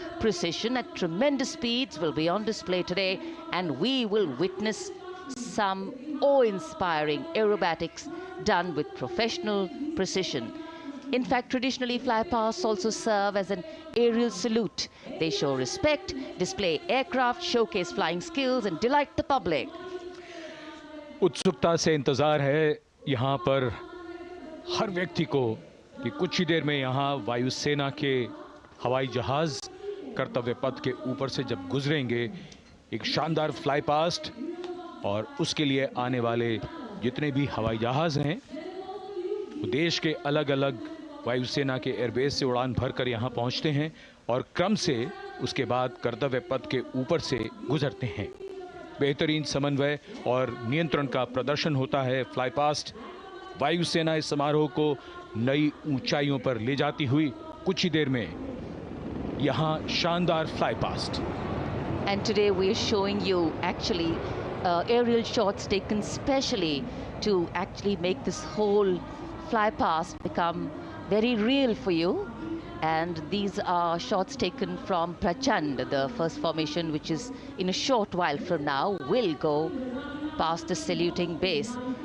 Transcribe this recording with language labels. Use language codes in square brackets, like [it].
[en] Precision at tremendous speeds will be on display today, and we will witness some awe-inspiring aerobatics done with professional precision. In fact, traditionally, flypasts also serve as an aerial salute. They show respect, display aircraft, showcase flying skills, and delight the public. [hi] उत्सुकता से इंतजार है यहाँ पर हर व्यक्ति को कि कुछ ही देर में यहाँ वायुसेना के हवाई जहाज कर्तव्य पथ के ऊपर से जब गुजरेंगे, एक शानदार फ्लाई पास्ट, और उसके लिए आने वाले जितने भी हवाई जहाज हैं वो देश के अलग अलग वायुसेना के एयरबेस से उड़ान भरकर यहाँ पहुँचते हैं और क्रम से उसके बाद कर्तव्य पथ के ऊपर से गुजरते हैं। बेहतरीन समन्वय और नियंत्रण का प्रदर्शन होता है। फ्लाई पास्ट वायुसेना इस समारोह को नई ऊंचाइयों पर ले जाती हुई कुछ ही देर में यहाँ शानदार fly past. [en] And today we are showing you actually aerial shots taken specially to actually make this whole fly past become very real for you. And these are shots taken from Prachand. The first formation, which is in a short while from now, will go past the saluting base.